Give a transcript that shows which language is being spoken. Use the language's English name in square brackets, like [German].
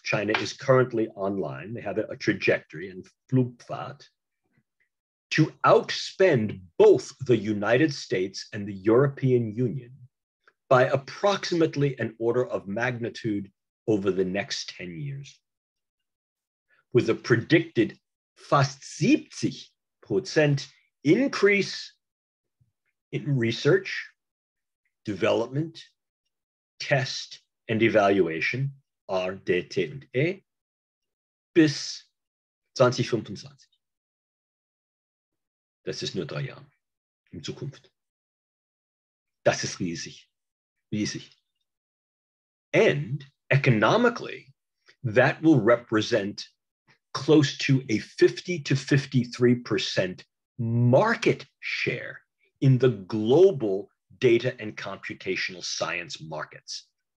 [English] China is currently online. They have a trajectory and Flugfahrt to outspend both the United States and the European Union by approximately an order of magnitude over the next 10 years, with a predicted fast 70% increase in research, Development, Test and Evaluation, R, D, T [German] und E, bis 2025. Das ist nur 3 Jahre in Zukunft. Das ist riesig, riesig. [English] And economically, that will represent close to a 50 to 53% market share in the global data and computational science markets.